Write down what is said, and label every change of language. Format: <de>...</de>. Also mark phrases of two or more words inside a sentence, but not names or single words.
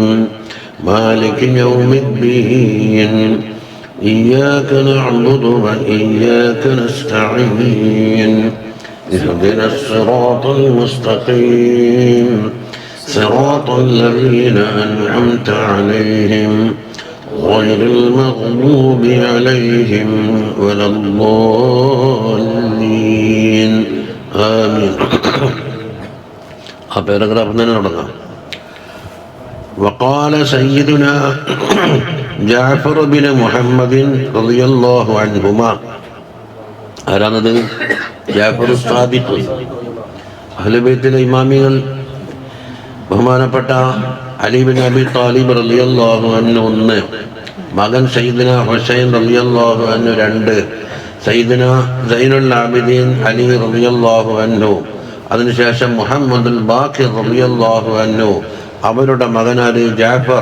<ar>مالك يوم الدين، إياك نعبد وإياك نستعين، اهدنا الصراط المستقيم، صراط الذين أنعمت عليهم غير المغضوب عليهم ولا الضالين. آمين.</ar> <ml>ആ പാരഗ്രാഫ് തന്നെ തുടങ്ങാം.</ml> <ar>وقال سيدنا ജാഫർ ബിൻ മുഹമ്മദിൻ رضي الله عنهما.</ar> <ml>ആരാണത്? ജാഫർ സാദിഖ്. അഹ്ലുൽ ബൈത്തിലെ ഇമാമികൾ ബഹുമാനപ്പെട്ട അലി ബിൻ അബി താലിബ്</ml> <ar>رضي الله عنه</ar> <ml>1, മകൻ സയ്യിദുന ഹുസൈൻ</ml> <ar>رضي الله عنه</ar> <ml>2, സയ്യിദുന സൈനുൽ ആബിദീൻ അലി</ml> <ar>رضي الله عنه,</ar> <ml>അതിനുശേഷം മുഹമ്മദുൽ ബാഖിർ</ml> <ar>رضي الله عنه,</ar> <ml>അവരുടെ മകനാര് ജാഫർ.</ml>